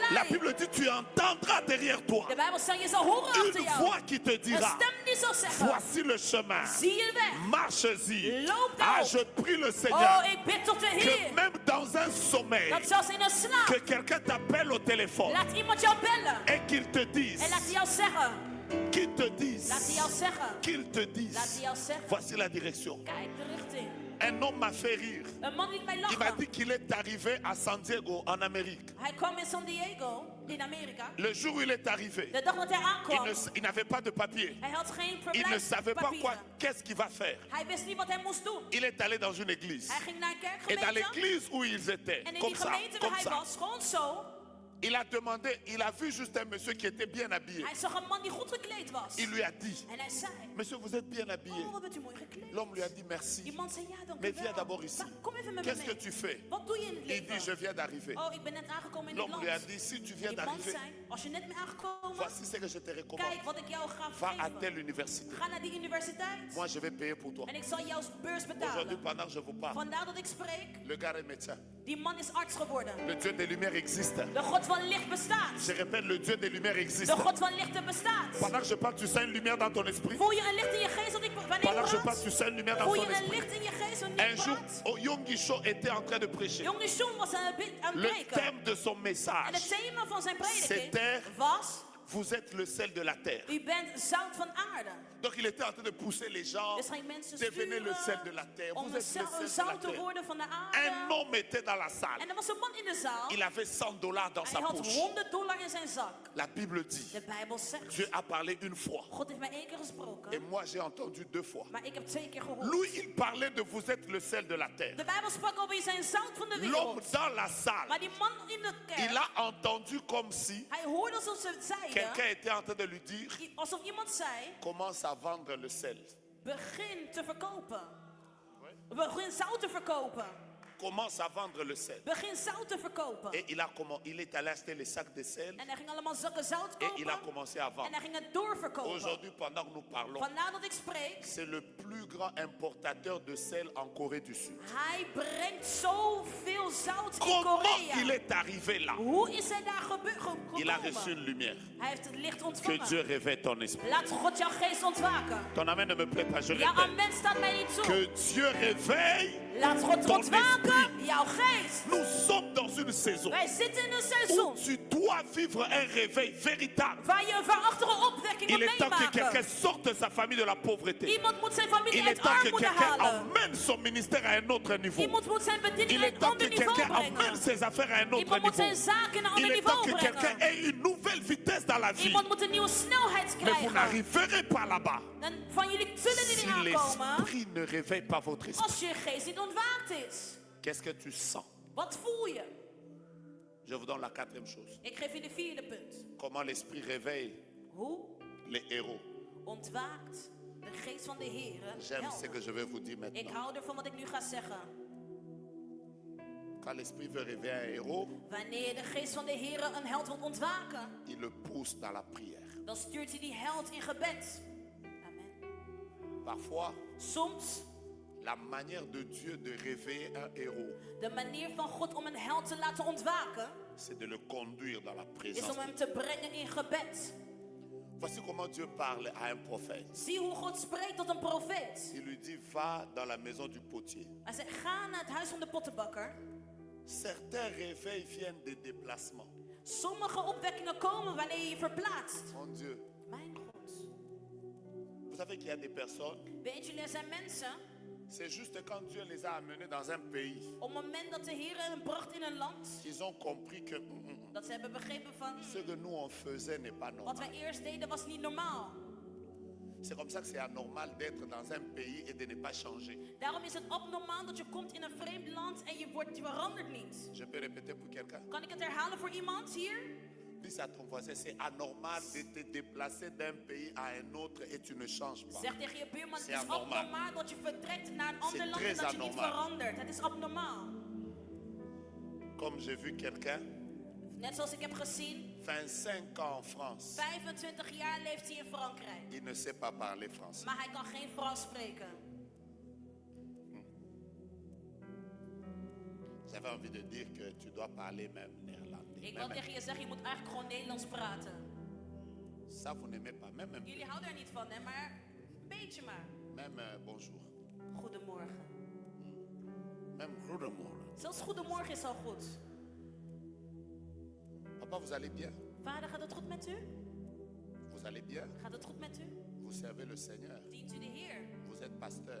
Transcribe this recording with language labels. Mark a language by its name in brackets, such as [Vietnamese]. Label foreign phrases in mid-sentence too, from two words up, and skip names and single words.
[French] La blij. Bible dit, tu entendras derrière toi [Dutch] De Bijbel zegt, je zal horen achter [French] une [Dutch] jou. [French] voix qui te [Dutch] Een [French] dira, [Dutch] stem die zal zeggen, [French] voici le chemin, [Dutch] zie je de weg. [French] marche-y. [Dutch] Loop Ah, daarop. [French] je prie le Oh, Seigneur [Dutch] ik bid tot de [French] que [Dutch] Heer. [French] même dans un sommeil, [Dutch] Dat zelfs in een slaap, [French] que quelqu'un t'appelle au téléphone [Dutch] laat iemand jou bellen. [French] et qu'il te [Dutch] En [French] dise, [Dutch] laat hij jou zeggen. [French] qu'il te dise, [Dutch] Laat hij jou zeggen. [French] qu'il te [Dutch] Laat hij [French] dise, [Dutch] jou zeggen. [French] voici la direction. [Dutch] Kijk de richting. [French] Un homme m'a fait rire. [Dutch] Een man liet mij [French] Il m'a [Dutch] lachen. [French] dit qu'il est arrivé à San Diego, en Amérique. [Dutch] Hij kwam in San Diego, in Amerika. [French] Le jour où il est arrivé, [Dutch] De dag dat hij aankwam, [French] il n'avait pas de papier. [Dutch] hij had geen [French] Il ne savait pas quoi, [Dutch] verblijfspapieren. [French] qu'est-ce qu'il va faire. [Dutch] Hij wist niet wat hij moest doen. [French] Il est allé dans une église. [Dutch] Hij ging naar een [French] Et dans [Dutch] kerkgemeente. [French] l'église où ils étaient, [Dutch] En in [French] comme [Dutch] die [French] ça, [Dutch] gemeente waar [French] comme [Dutch] hij [French] ça, [Dutch] was, gewoon zo, [French] Il a demandé, il a vu juste un monsieur qui était bien habillé. [Dutch] Hij zag een man die goed gekleed was. [French] Il lui a dit, [Dutch] En hij zei, [French] monsieur, vous êtes bien habillé. [Dutch] oh, wat bent u mooi gekleed. [French] L'homme lui a dit merci. [Dutch] Die man zei, ja, dank u [French] Mais viens [Dutch] wel. [French] d'abord ici. [Dutch] Maar kom even met me [French] Qu'est-ce que [Dutch] mee. [French] tu fais? [Dutch] Wat doe je in het [French] Il dit, je [Dutch] leven? [French] viens d'arriver. [Dutch] Oh, ik ben net aangekomen in dit [French] L'homme lui a [Dutch] land. [French] dit, si tu viens [Dutch] Die man [French] d'arriver, [Dutch] zei, als je net bent aangekomen, [French] voici ce que je te recommande. [Dutch] kijk wat ik jou ga [French] Va à [Dutch] geven. [French] telle université. [Dutch] Ga naar die universiteit. [French] Moi, je vais payer pour toi. [Dutch] En ik zal jouw beurs [French] Aujourd'hui, [Dutch] betalen. [French] pendant que je vous parle, [Dutch] Vandaar dat ik spreek. [French] le gars est médecin. [Dutch] Die man is arts geworden. [French] Le Dieu des Lumières existe. [Dutch] De God van licht bestaat. [French] Je répète, le Dieu des Lumières existe. [Dutch] De God van lichten bestaat. [French] Pendant que je parle, tu sens une lumière dans ton esprit. [Dutch] Voel je een licht in je geest wanneer [French] Pendant que je [Dutch] ik [French] parle, tu [Dutch] praat? [French] sens une lumière dans [Dutch] Voel [French] ton [Dutch] je een [French] esprit. [Dutch] licht in je geest wanneer [French] Un [Dutch] ik [French] jour, [Dutch] praat? [French] Yonggi Cho était en train de prêcher. [Dutch] Jonge Sean was aan het [French] Le [Dutch] preken. [French] thème de son [Dutch] En [French] message, [Dutch] het thema van zijn [French] C'était- [Dutch] prediking was: [French] vous êtes le sel de la terre. [Dutch] u bent zout van aarde. [French] Donc il était en train de pousser les gens, [Dutch] Dus hij mensen [French] devenez le sel de la [Dutch] sturen [French] terre. [Dutch] om [French] Vous [Dutch] een [French] êtes le sel de la [Dutch] zout te [French] terre. [Dutch] worden van de [French] Un [Dutch] aarde. [French] homme était dans la salle. [Dutch] En er was een man in de zaal. [French] Il avait $100 dans [Dutch] Hij [French] sa [Dutch] had [French] poche. [Dutch] $100 in zijn zak. [French] La Bible dit, [Dutch] De Bijbel zegt: [French] Dieu a parlé une fois. [Dutch] God heeft mij 1 keer [French] Et [Dutch] gesproken, [French] moi, j'ai entendu 2 fois. [Dutch] maar ik heb 2 keer gehoord. [French] Lui, il parlait de vous êtes le sel de la terre. [Dutch] De Bijbel sprak over: je zijn zout van de [French] L'homme [Dutch] wereld. [French] dans la salle, [Dutch] Maar die man in de [French] il [Dutch] kerk, [French] a entendu comme si [Dutch] hij hoorde alsof ze zeiden, [French] quelqu'un était en train de lui dire, [Dutch] alsof iemand zei: [French] commence à vendre le sel. [Dutch] begin te verkopen. Begin zout te verkopen. [French] Commence à vendre le sel. [Dutch] Begin zout te verkopen. [French] Et il est allé acheter les sacs de sel [Dutch] En hij ging allemaal zakken zout [French] et il a [Dutch] kopen. [French] commencé à [Dutch] En [French] vendre. [Dutch] hij ging het doorverkopen. [French] Aujourd'hui, pendant que nous parlons, [Dutch] Vandaar dat ik spreek. [French] c'est le plus grand importateur de sel en Corée du Sud. [Dutch] Hij brengt zoveel zout in [French] Comment il [Dutch] Korea. [French] est arrivé là? [Dutch] Hoe is hij daar [French] Il a reçu [Dutch] gekomen? [French] une lumière. [Dutch] Hij heeft het licht [French] Que [Dutch] ontvangen. [French] Dieu réveille ton esprit. [Dutch] Laat God jouw geest ontwaken. [French] Ton amen ne me plaît pas, je [Dutch] Jouw [French] répète. [Dutch] amen staat mij niet toe. [French] Que Dieu réveille. [Dutch] Laat God [French] ton [Dutch] ontwaken. Jouw geest. [French] Nous sommes dans une saison [Dutch] Wij zitten in een [French] où [Dutch] seizoen [French] tu dois vivre un réveil véritable. [Dutch] waar je een verachtige opwekking [French] Il [Dutch] moet [French] est temps que quelqu'un [Dutch] meemaken. [French] sorte de sa famille de la pauvreté. [Dutch] Iemand moet zijn familie [French] Il est [Dutch] uit [French] temps que [Dutch] armoede [French] quelqu'un [Dutch] halen. [French] emmène son ministère à un autre niveau. [Dutch] Iemand moet zijn bediening [French] Il [Dutch] naar [French] est [Dutch] een [French] temps [Dutch] ander [French] que [Dutch] niveau [French] quelqu'un emmène [Dutch] brengen. [French] ses affaires à un autre [Dutch] Iemand moet zijn [French] niveau. [Dutch] zaken naar een [French] Il [Dutch] ander [French] est temps [Dutch] niveau [French] que quelqu'un [Dutch] brengen. [French] ait une nouvelle vitesse dans la vie. [Dutch] Iemand moet een nieuwe snelheid [French] Mais vous [Dutch] krijgen. [French] n'arriverez pas là-bas [Dutch] En van jullie zullen [French] si [Dutch] er niet aankomen [French] l'esprit ne réveille pas votre esprit. [Dutch] als je geest niet ontwaakt is. [French] Qu'est-ce que tu sens? [Dutch] Wat voel je? [French] Je vous donne la 4e chose. [Dutch] Ik geef je de 4e punt. [French] Comment l'esprit réveille [Dutch] Hoe [French] les héros. [Dutch] ontwaakt de geest van de Heer? [French] J'aime ce que je vais vous dire [Dutch] Ik [French] maintenant. [Dutch] hou ervan wat ik nu ga zeggen. [French] Quand l'esprit veut réveiller un héros, [Dutch] Wanneer de geest van de Heer een held wil ontwaken, [French] il le pousse dans la prière. [Dutch] dan stuurt hij die held in gebed. Amen. [French] Parfois, [Dutch] Soms, [French] la manière de Dieu de réveiller un héros, [Dutch] de manier van God om een held te laten ontwaken, [French] c'est de le conduire dans la [Dutch] is [French] présence. [Dutch] om hem te brengen in gebed. [French] Voici comment Dieu parle à un prophète. [Dutch] Zie hoe God spreekt tot een profeet. [French] Il lui dit, va dans la maison du potier. [Dutch] Hij zegt, ga naar het huis van de pottenbakker. [French] Certains réveils viennent des déplacements. [Dutch] Sommige opwekkingen komen wanneer je je verplaatst. [French] Mon Dieu, [Dutch] Mijn God. [French] vous savez qu'il y a des personnes, [Dutch] Weet jullie, er zijn mensen, [French] c'est juste quand Dieu les a amenés dans un pays, [Dutch] op het moment dat de Heer hen bracht in een land, [French] qu'ils ont compris que [Dutch] dat ze hebben begrepen van, [French] ce que nous on faisait n'est pas [Dutch] wat [French] normal. [Dutch] wij eerst deden was niet normaal. [French] C'est comme ça que c'est anormal d'être dans un pays et de ne pas changer. [Dutch] Daarom is het abnormaal dat je komt in een vreemd land en je verandert niet. [French] Je peux répéter pour quelqu'un. [Dutch] Kan ik het herhalen voor iemand hier? [French] Dis à ton voisin, c'est anormal de te déplacer d'un pays à un autre et tu ne changes pas. [Dutch] Zeg tegen je buurman, het [French] C'est [Dutch] is abnormal. abnormaal dat je vertrekt naar een ander [French] C'est [Dutch] land en [French] très [Dutch] dat je niet [French] anormal. [Dutch] verandert. Het is abnormaal. [French] Comme j'ai vu quelqu'un, [Dutch] Net zoals ik heb gezien, [French] 25 ans en France, [Dutch] 25 jaar leeft hij in Frankrijk. [French] il ne sait pas parler français. [Dutch] Maar hij kan geen Frans spreken. [French] J'avais envie de dire que tu dois parler même néerlandais. [Dutch] Ik wil tegen je zeggen, je moet eigenlijk gewoon Nederlands praten. [French] Ça, vous n'aimez pas. Même un peu. [Dutch] Jullie houden er niet van, hè? Maar een beetje maar. [French] Même bonjour. [Dutch] Goedemorgen. [French] Même goedemorgen. [Dutch] Zelfs goedemorgen is al goed. [French] Papa, vous allez bien? [Dutch] Vader, gaat het goed met u? [French] Vous allez bien? [Dutch] Gaat het goed met u? [French] Vous servez le Seigneur. [Dutch] Dient u de Heer? [French] Vous êtes pasteur.